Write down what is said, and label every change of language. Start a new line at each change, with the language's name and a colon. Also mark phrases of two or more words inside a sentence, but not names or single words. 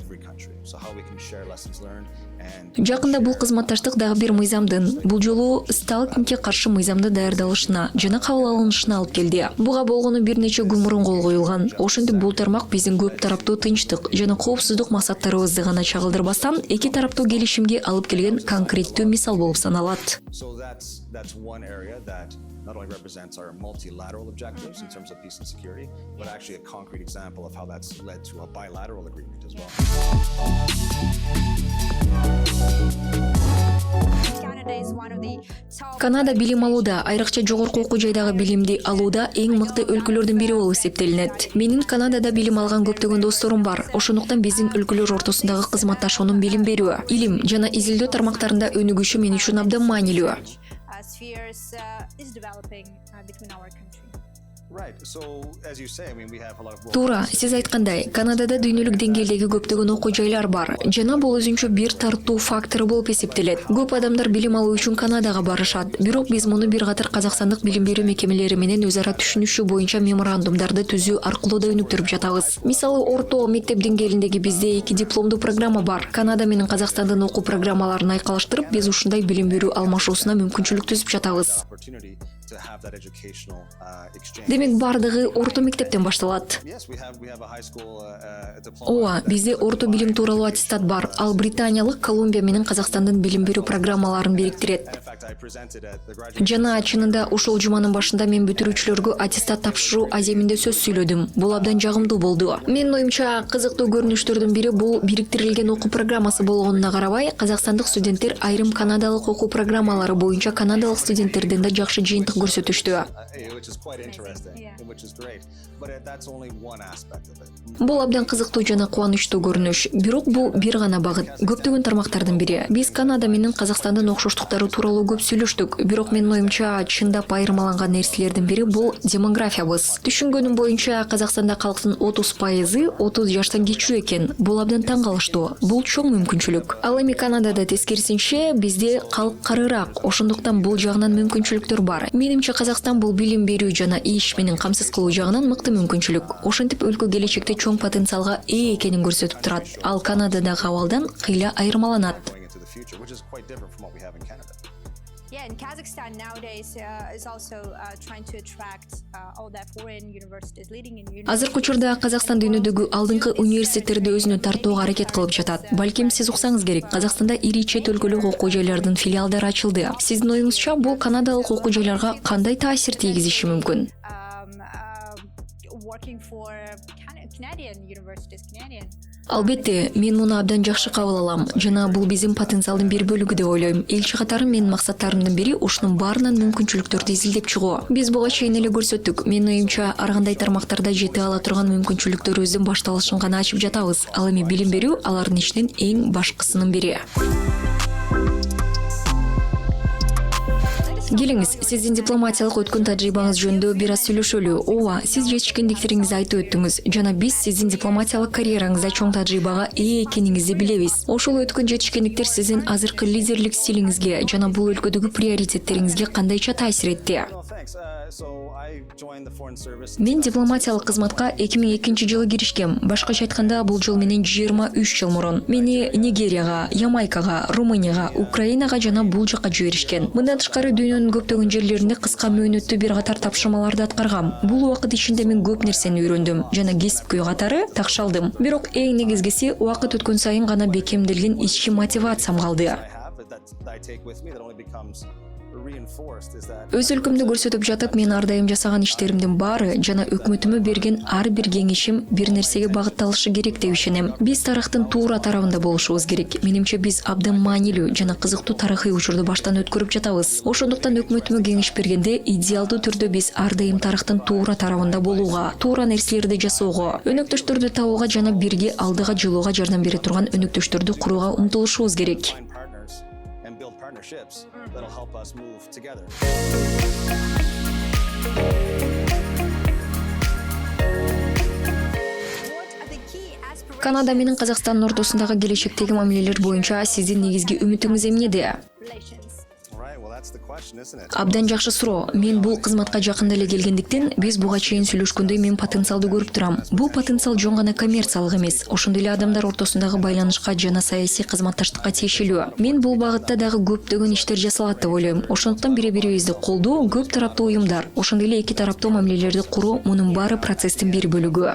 Kyrgyz: Жакында бул кызматташтык дагы бир мыйзамдын, бул жолу сталкингке каршы мыйзамды даярдалышына жана кабыл алынышына алып келди. Буга болгону бир нече күн мурун кол коюлган. Ошентип бул тармак биздин көп тараптуу тынчтык жана коопсуздук максаттарыбызды гана чагылдырбастан, эки тараптуу келишимге алып келген конкреттүү мисал болуп саналат.
English: That's one area that not only represents our multilateral objectives in terms of peace and security, but actually a concrete example of how that's led to a bilateral agreement as well. Canada is one of the top
Kyrgyz: Канада билим алууда, айрыкча жогорку окуу жайдагы билимди алууда эң мыкты өлкөлөрдүн бири болуп эсептелинет. Менин Канадада билим алган көптөгөн досторум бар. Ошондуктан биздин өлкөлөр ортосундагы кызматташуунун билим берүү, илим жана изилдөө тармактарында өнүгүшү мен үчүн абдан маанилүү.
English: spheres is developing between our country. Right. So as you say, I mean we have a lot of
Kyrgyz: Туура, сиз айткандай, Канадада дүйнөлүк деңгээлдеги көптөгөн окуу жайлар бар. Жана бул өзүнчө бир тартуу фактору болуп эсептелет. Көп адамдар билим алуу үчүн Канадага барышат. Бирок биз муну бир катар Казакстандык билим берүү мекемелери менен өз ара түшүнүшүү боюнча меморандумдарды түзүү аркылуу да өнүктүрүп жатабыз. Мисалы, орто мектеп деңгээлиндеги бизде эки дипломдуу программа бар. Канада менен Казакстандын окуу программаларын айкалыштырып, биз ушундай билим берүү алмашуусуна мүмкүнчүлүк түзүп жатабыз.
English: to have that educational exchange.
Kyrgyz: Демек бардыгы орто мектептен башталат.
English: Yes, we have a high school diploma.
Kyrgyz: Ооба, бизде орто билим тууралуу аттестат бар. Ал Британиялык Колумбия менен Казакстандын билим берүү программаларын бириктирет.
English: In fact, I presented at the graduate
Kyrgyz: Жана чынында ошол жуманын башында мен бүтүрүүчүлөргө аттестат тапшыруу аземинде сөз сүйлөдүм. Бул абдан жагымдуу болду. Менин оюмча кызыктуу көрүнүштөрдүн бири бул бириктирилген окуу программасы болгонуна карабай, казакстандык студенттер айрым канадалык окуу программалары боюнча канадалык студенттерден да жакшы жыйынтык көрсөтүштү.
English: which is quite interesting, Yeah. which is great. But that's only one aspect of it.
Kyrgyz: Бул абдан кызыктуу жана кубанычтуу көрүнүш. Бирок бул бир гана багыт, көптөгөн тармактардын бири. Биз Канада менен Казакстандын окшоштуктары тууралуу көп сүйлөштүк. Бирок менин оюмча чындап айырмаланган нерселердин бири бул демографиябыз. Түшүнгөнүм боюнча Казакстанда калктын 30% 30 жаштан кичүү экен. Бул абдан таң калыштуу. Бул чоң мүмкүнчүлүк. Ал эми Канадада тескерисинче бизде калк карыраак. Ошондуктан бул жагынан мүмкүнчүлүктөр бар. Менимче Казакстан бул билим берүү жана иш менен камсыз кылуу жагынан мыкты мүмкүнчүлүк. Ошентип өлкө келечекте чоң потенциалга ээ экенин көрсөтүп турат. Ал Канададагы абалдан кыйла айырмаланат.
English: Going into the future, which is quite different from what we have in Canada. Yeah, and Kazakhstan nowadays is also trying to attract all that foreign universities, leading in universities.
Kyrgyz: Азыркы учурда Казакстан дүйнөдөгү алдыңкы университеттерди өзүнө тартууга аракет кылып жатат. Балким сиз уксаңыз керек, Казакстанда ири чет өлкөлүк окуу жайлардын филиалдары ачылды. Сиздин оюңузча бул канадалык окуу жайларга кандай таасир тийгизиши мүмкүн?
English: Working for Canadian universities, Canadian.
Kyrgyz: Албетте, мен муну абдан жакшы кабыл алам. Жана бул биздин потенциалдын бир бөлүгү деп ойлойм. Элчи катары менин максаттарымдын бири ушунун баарынан мүмкүнчүлүктөрдү изилдеп чыгуу. Биз буга чейин эле көрсөттүк. Менин оюмча ар кандай тармактарда жете ала турган мүмкүнчүлүктөрүбүздүн башталышын гана ачып жатабыз. Ал эми билим берүү алардын ичинен эң башкысынын бири. Келиңиз, сиздин дипломатиялык өткөн тажрыйбаңыз жөнүндө бир аз сүйлөшөлү. Ооба, сиз жетишкендиктериңизди айтып өттүңүз. Жана биз сиздин дипломатиялык карьераңызда чоң тажрыйбага ээ экениңизди билебиз. Ошол өткөн жетишкендиктер сиздин азыркы лидерлик стилиңизге жана бул өлкөдөгү приоритеттериңизге кандайча таасир этти?
English: No, thanks. So I joined the Foreign Service.
Kyrgyz: Мен дипломатиялык кызматка 2002 жылы киришкем. Башкача айтканда, бул жыл менен 23 жыл мурун. Мени Нигерияга, Ямайкага, Румынияга, Украинага жана бул жакка жиберишкен. Мындан тышкары дүйнөнүн көптөгөн жерлеринде кыска мөөнөттүү бир катар тапшырмаларды аткаргам. Бул убакыт ичинде мен көп нерсени үйрөндүм жана кесипкөй катары такшалдым. Бирок эң негизгиси убакыт өткөн сайын гана бекемделген ички мотивациям калды.
English: I have that I take with me that only becomes reinforced is that
Kyrgyz: Өз өлкөмдү көрсөтүп жатып, мен ар дайым жасаган иштеримдин баары жана өкмөтүмө берген ар бир кеңешим бир нерсеге багытталышы керек деп ишенем. Биз тарыхтын туура тарабында болушубуз керек. Менимче биз абдан маанилүү жана кызыктуу тарыхый учурду баштан өткөрүп жатабыз. Ошондуктан өкмөтүмө кеңеш бергенде идеалдуу түрдө биз ар дайым тарыхтын туура тарабында болууга, туура нерселерди жасоого, өнөктөштөрдү табууга жана бирге алдыга жылууга жардам бере турган өнөктөштөрдү курууга умтулушубуз керек.
English: find partners and build partnerships that'll help us move together. What are the key aspirations?
Kyrgyz: Канада менен Казакстандын ортосундагы келечектеги мамилелер боюнча сиздин негизги үмүтүңүз эмнеде?
English: Relations. Right, well that's the question, isn't it?
Kyrgyz: Абдан жакшы суроо. Мен бул кызматка жакында эле келгендиктен, биз буга чейин сүйлөшкөндөй мен потенциалды көрүп турам. Бул потенциал жөн гана коммерциялык эмес, ошондой эле адамдар ортосундагы байланышка жана саясий кызматташтыкка тиешелүү. Мен бул багытта дагы көптөгөн иштер жасалат деп ойлойм. Ошондуктан бири-бирибизди колдоо, көп тараптуу уюмдар, ошондой эле эки тараптуу мамилелерди куруу мунун баары процесстин бир бөлүгү.